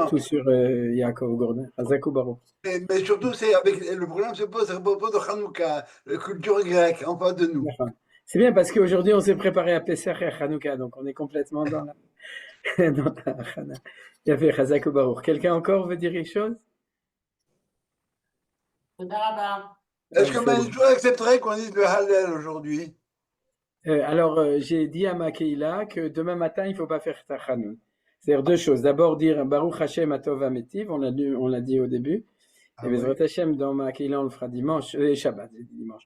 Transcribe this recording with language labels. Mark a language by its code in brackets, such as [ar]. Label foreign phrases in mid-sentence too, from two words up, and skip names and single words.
[fr] Manitou sur Yaakov Gordon, [he] חזק וברוך. [fr] Mais surtout, c'est avec le problème se pose à propos de Hanouka, la culture grecque, en face de nous. D'accord. C'est bien parce qu'aujourd'hui on s'est préparé à Pesach et à Hanouka, donc on est complètement dans la, dans la Hana. Il y avait [he] חזק וברוך. [fr] Quelqu'un encore veut dire quelque chose? [he] תודה רבה. [fr] Est-ce que Manitou accepterait qu'on dise le Hallel aujourd'hui? Alors, j'ai dit à ma Keila que demain matin, il ne faut pas faire Tachanun. C'est-à-dire deux choses. D'abord, dire [he] ברוך השם הטוב והמטיב, [fr] on l'a dit au début. Ah Et oui. [he] בעזרת השם, [fr] dans ma Keila, on le fera dimanche, Shabbat, j'ai dit dimanche.